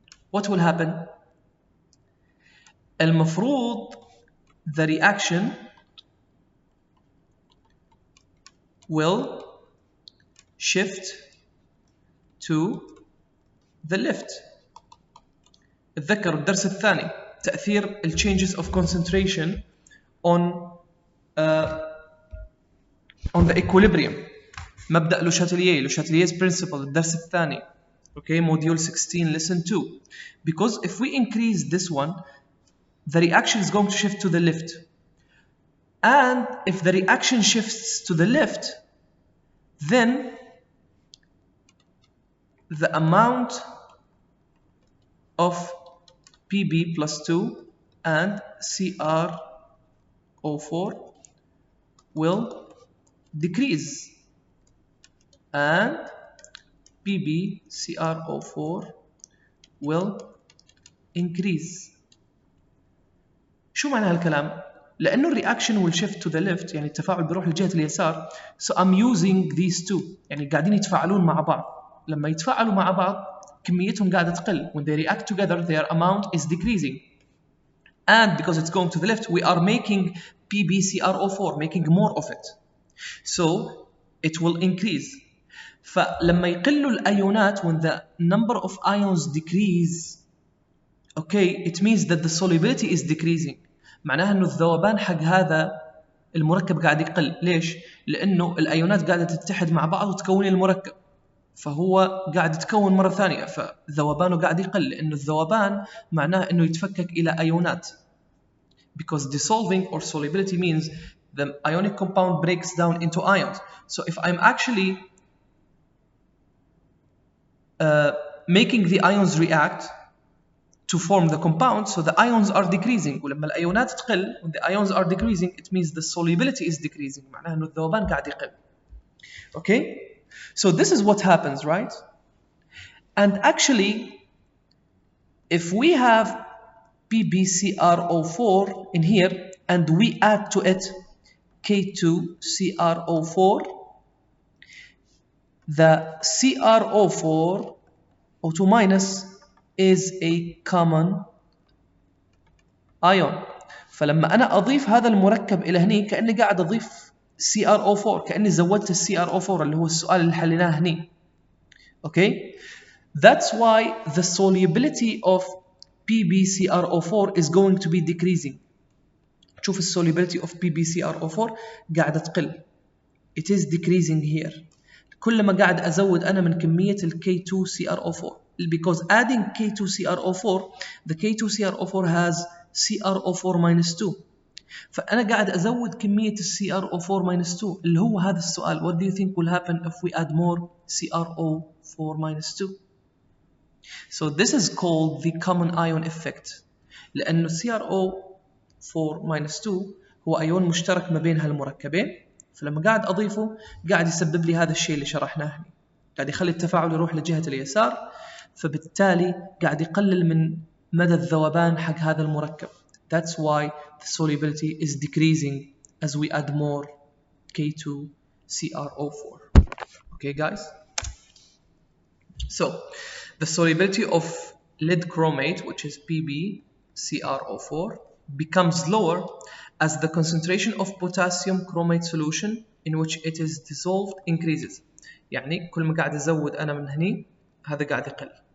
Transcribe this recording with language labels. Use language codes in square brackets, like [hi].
[en] what will happen؟ [ar] المفروض [en] the reaction will shift to the left. [ar] تذكروا الدرس الثاني تأثير ال [en] changes of concentration on the equilibrium. [ar] مبدأ لو شاتيليي's principle الدرس الثاني. [en] Okay, module 16 lesson 2. Because if we increase this one, the reaction is going to shift to the left. And if the reaction shifts to the left, then the amount of Pb plus 2 and Cr CrO4 will decrease and PbCrO4 will increase. [ar] شو معنى هالكلام؟ لأنه الرياكشن [en] will shift to the left، [ar] يعني التفاعل بيروح لجهة اليسار. [en] So I'm using these two، [ar] يعني قاعدين يتفاعلون مع بعض. لما يتفاعلوا مع بعض كميتهم قاعدة تقل. [en] When they react together their amount is decreasing. And because it's going to the left we are making PbCrO4, making more of it. So it will increase. [ar] فلما يقلوا الأيونات [en] when the number of ions decrease، okay, it means that the solubility is decreasing. [ar] معناها انه الذوبان حق هذا المركب قاعد يقل. ليش؟ لانه الايونات قاعده تتحد مع بعض وتكون المركب، فهو قاعد يتكون مره ثانيه، فذوبانه قاعد يقل. لانه الذوبان معناه انه يتفكك الى ايونات. [en] Because dissolving or solubility means the ionic compound breaks down into ions. So if I'm actually making the ions react to form the compound, so the ions are decreasing. [ar] ولما الأيونات تقل, [en] when the ions are decreasing, it means the solubility is decreasing. [ar] معناها إنه الذوبان قاعد يقل. [en] Okay? So this is what happens, right? And actually, if we have PbCrO4 in here and we add to it K2CrO4, the CrO4 O2 minus is a common ion. [ar] فلما أنا أضيف هذا المركب إلى هني كأني قاعد أضيف CrO4، كأني زودت CrO4 اللي هو السؤال اللي حليناه هني. [en] Okay? That's why the solubility of PbCrO4 is going to be decreasing. [ar] شوف [en] solubility of PbCrO4 [ar] قاعدة تقل. [en] It is decreasing here. [ar] كل ما قاعد أزود أنا من كمية ال K2CrO4. [en] Because adding K2CrO4, the K2CrO4 has CrO4 minus 2. [ar] فأنا قاعد أزود كمية ال CrO4 minus 2 اللي هو هذا السؤال. [en] What do you think will happen if we add more CrO4 minus 2? So this is called the common ion effect. [ar] لأنه CrO4 minus 2 هو أيون مشترك ما بين هالمركبين. فلما قاعد أضيفه قاعد يسبب لي هذا الشيء اللي شرحناه هنا. قاعد يخلي التفاعل يروح لجهة اليسار، فبالتالي قاعد يقلل من مدى الذوبان حق هذا المركب. [en] That's why the solubility is decreasing as we add more K2CrO4. Okay, guys? So, the solubility of lead chromate, which is PbCrO4, becomes lower as the concentration of potassium chromate solution in which it is dissolved increases. [ar] يعني كل ما قاعد أزود أنا من هني هذا قاعد يقل.